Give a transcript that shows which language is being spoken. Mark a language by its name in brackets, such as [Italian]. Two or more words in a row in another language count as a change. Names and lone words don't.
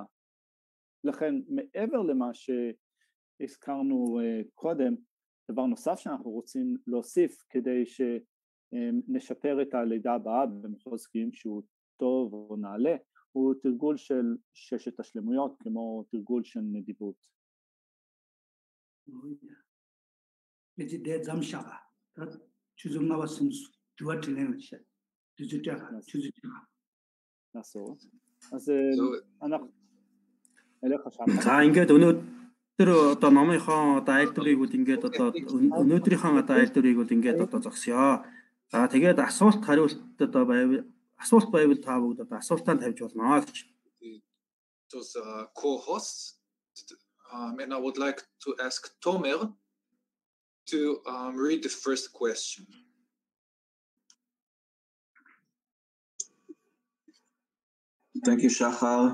[Hebrew] לכן מעבר למה שהזכרנו קודם, דבר נוסף שאנחנו רוצים להוסיף כדי שנשפר את הלידה הבאה במחוז חיים שהוא טוב או נעלה, הוא תרגול של 6 השלמויות כמו תרגול של נדיבות. אז אנחנו אליך שם. [Mongolian] Тэр одоо номынхоо одоо айлдварыг бол ингээд одоо өнөөдрийнхөө одоо айлдварыг бол ингээд одоо зогсъё. За тэгээд асуулт хариулт одоо байвал асуулт байвал та бүгд одоо асуултаа тавьж болно гэж. [English] Those co-hosts, and I would like to ask Tomer to read the first question. Thank you, Shachar.